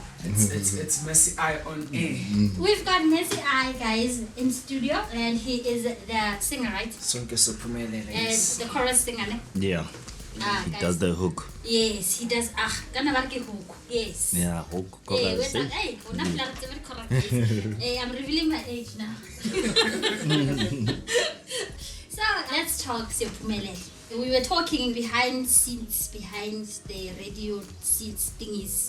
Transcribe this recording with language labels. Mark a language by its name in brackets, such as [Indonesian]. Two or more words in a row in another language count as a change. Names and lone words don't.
[English] It's Messy Eye on air. We've got Messy Eye, guys, in studio, and he is the singer, right? Siyophumelela, And yes. the chorus singer, ne? Yeah, he guys. does the hook. Yes, he does. [Southern Sotho] Kana ba ke hook. Yes. [English] Yeah, hook. Hey, chorus. hey, I'm revealing my age now. So let's talk Siyophumelela. We were talking behind the radio seats thingies.